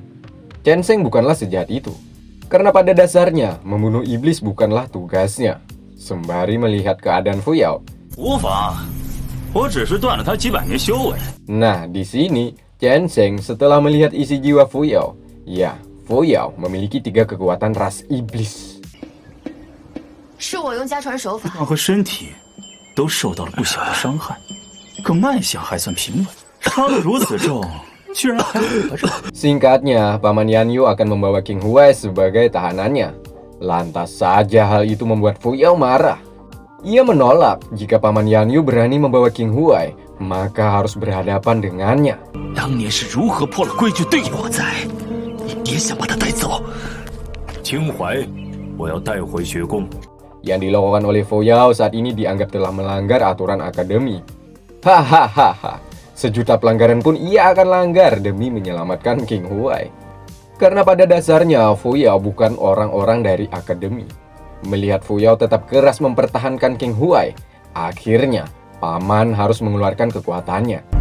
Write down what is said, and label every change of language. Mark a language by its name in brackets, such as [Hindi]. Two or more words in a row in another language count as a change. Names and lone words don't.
[Indonesian] Chen Sheng bukanlah sejahat itu. Karena pada dasarnya, membunuh iblis bukanlah tugasnya. Sembari melihat keadaan Fuyao. Nah, di sini, Chen Sheng setelah melihat isi jiwa Fuyao. Fuyao memiliki 3 kekuatan ras iblis. [Chinese] 可脉象还算平稳，伤得如此重，居然还活着。 [Indonesian] Singkatnya, Paman Yanyu akan membawa King Huai sebagai tahanannya. Lantas saja hal itu membuat Fuyao marah. Ia menolak jika Paman Yanyu berani membawa King Huai, maka harus berhadapan dengannya. [Chinese] 当年是如何破了规矩对我在，你别想把他带走。秦淮，我要带回学宫。 [Indonesian] Yang dilakukan oleh Fuyao saat ini dianggap telah melanggar aturan akademi. Hahaha, sejuta pelanggaran pun ia akan langgar demi menyelamatkan King Huai. Karena pada dasarnya Fuyao bukan orang-orang dari akademi. Melihat Fu Yao tetap keras mempertahankan King Huai, akhirnya paman harus mengeluarkan kekuatannya.